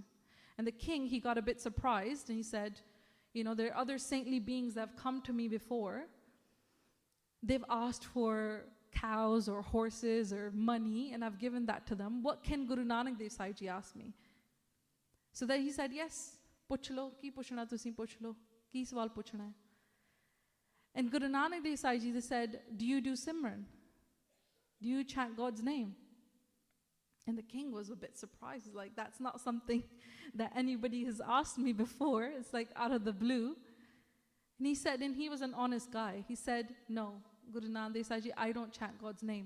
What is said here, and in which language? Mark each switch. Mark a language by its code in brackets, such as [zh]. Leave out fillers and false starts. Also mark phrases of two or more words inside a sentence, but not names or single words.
[en] And the king, he got a bit surprised, and he said, you know, there are other saintly beings that have come to me before. They've asked for cows or horses or money, and I've given that to them. What can Guru Nanak Dev Sahib Ji ask me? So then he said, yes, [pa] ਪੁੱਛ ਲੋ, ਕੀ ਪੁੱਛਣਾ ਤੁਸੀਂ ਪੁੱਛ ਲੋ, ਕੀ ਸਵਾਲ ਪੁੱਛਣਾ ਹੈ. [en] And Guru Nanak Dev Sahib Ji said, do you do Simran? Do you chant God's name? And the king was a bit surprised. He's like, that's not something that anybody has asked me before. It's like out of the blue. And he said, and he was an honest guy. He said, no, Guru Nanak Dev Sahib Ji, I don't chant God's name.